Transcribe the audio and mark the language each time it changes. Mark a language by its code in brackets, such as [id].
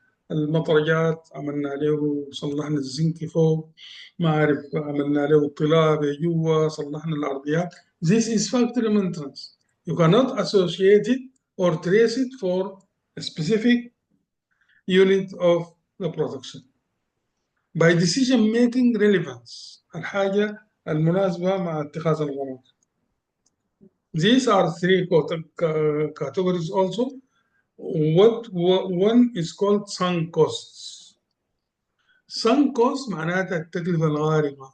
[ar] المطرجات عملنا له صلحنا الزنك فوق، ما أعرف عملنا له طلابة جوا، صلحنا الأرضيات. [en] This is factory maintenance. You cannot associate it or trace it for a specific unit of the production. By decision making relevance، [ar] الحاجة المناسبة مع اتخاذ القرار. [en] These are 3 categories also. One is called sunk costs. [ar] Sunk cost معناتها التكلفة الغارقة.